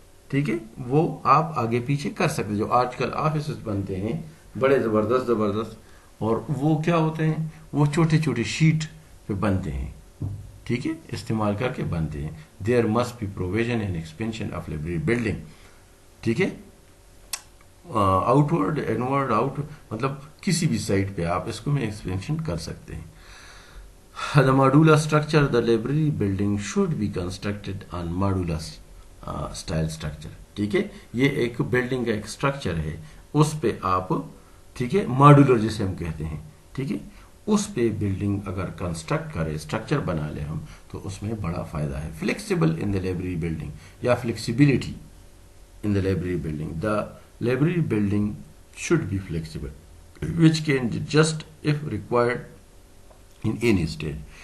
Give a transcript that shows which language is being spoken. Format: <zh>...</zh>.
<ur>ٹھیک ہے, وہ آپ آگے پیچھے کر سکتے ہیں. جو آج کل آفیسز بنتے ہیں بڑے زبردست, اور وہ کیا ہوتے ہیں, وہ چھوٹے چھوٹے شیٹ پہ بنتے ہیں. ٹھیک ہے, استعمال کر کے بنتے ہیں.</ur> <en>There must be provision and expansion of library building.</en> <ur>ٹھیک ہے, آؤٹ ورڈ انورڈ آؤٹ مطلب کسی بھی سائٹ پہ آپ اس کو میں ایکسپینشن کر سکتے ہیں.</ur> <en>The modular structure, the library building should be constructed on modular style structure.</en> <ur>ٹھیک ہے, یہ ایک بلڈنگ کا ایک اسٹرکچر ہے, اس پہ آپ, ٹھیک ہے, ماڈولر جسے ہم کہتے ہیں, ٹھیک ہے, اس پہ بلڈنگ اگر کنسٹرکٹ کرے, اسٹرکچر بنا لے ہم, تو اس میں بڑا فائدہ ہے.</ur> <en>Flexible in the library building, یا flexibility in the library building. The library building should be flexible, which can adjust if required in any stage.</en>